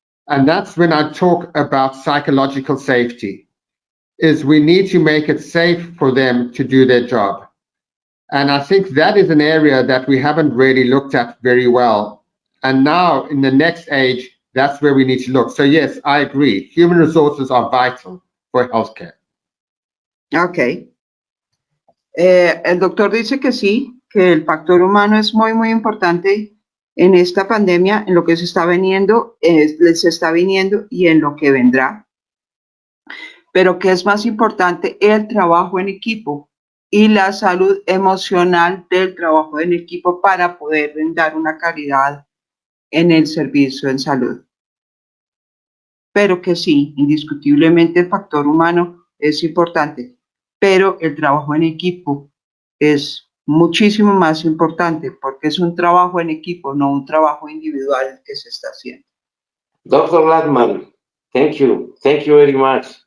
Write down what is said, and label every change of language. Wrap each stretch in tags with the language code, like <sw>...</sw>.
<en>And that's when I talk about psychological safety, is we need to make it safe for them to do their job. And I think that is an area that we haven't really looked at very well. And now in the next age, that's where we need to look. So yes, I agree. Human resources are vital for healthcare. Okay.</en> <es>El doctor dice que sí, que el factor humano es muy, muy importante en esta pandemia, en lo que se está viniendo, les está viniendo y en lo que vendrá. Pero que es más importante el trabajo en equipo y la salud emocional del trabajo en equipo para poder dar una calidad en el servicio en salud. Pero que sí, indiscutiblemente el factor humano es importante, pero el trabajo en equipo es muchísimo más importante porque es un trabajo en equipo, no un trabajo individual que se está haciendo.</es> <en>Dr. Lachman, thank you very much.</en>